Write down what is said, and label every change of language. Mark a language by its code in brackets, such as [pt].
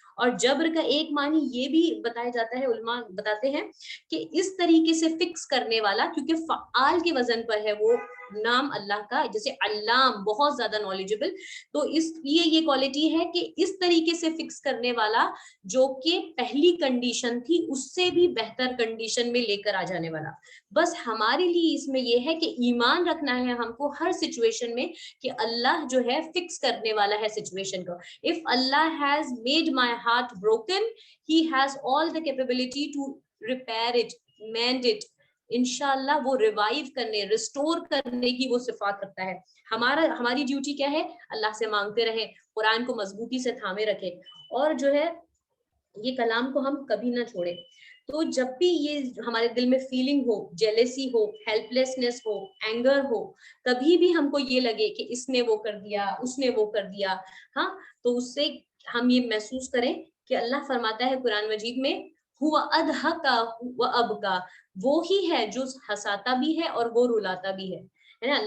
[ur] اور جبر کا ایک معنی یہ بھی بتایا جاتا ہے, علماء بتاتے ہیں کہ اس طریقے سے فکس کرنے والا, کیونکہ فعال کے وزن پر ہے وہ نام اللہ کا, جیسے علام بہت زیادہ نالجبل, تو اس لیے یہ کوالٹی ہے کہ اس طریقے سے فکس کرنے والا جو کہ پہلی کنڈیشن تھی اس سے بھی بہتر کنڈیشن میں لے کر آ جانے والا. بس ہمارے لیے اس میں یہ ہے کہ ایمان رکھنا ہے ہم کو ہر سچویشن میں کہ اللہ جو ہے فکس کرنے والا ہے سچویشن کو. [en] If Allah has made my heart broken, He has all the capability to repair it, mend it. [ur] انشاءاللہ وہ ریوائیو کرنے, ریسٹور کرنے کی وہ صفات رکھتا ہے. ہماری ڈیوٹی کیا ہے, اللہ سے مانگتے رہیں, قرآن کو مضبوطی سے تھامے رکھے, اور جو ہے یہ کلام کو ہم کبھی نہ چھوڑے. تو جب بھی یہ ہمارے دل میں فیلنگ ہو, جیلیسی ہو, ہیلپ لیسنس ہو, اینگر ہو, کبھی بھی ہم کو یہ لگے کہ اس نے وہ کر دیا, اس نے وہ کر دیا, ہاں, تو اس سے ہم یہ محسوس کریں کہ اللہ فرماتا ہے قرآن مجید میں, [ar] ہوا اضحکا وابکا, [ur] وہ ہی ہے جو ہنساتا بھی ہے اور وہ رلاتا بھی ہے نا.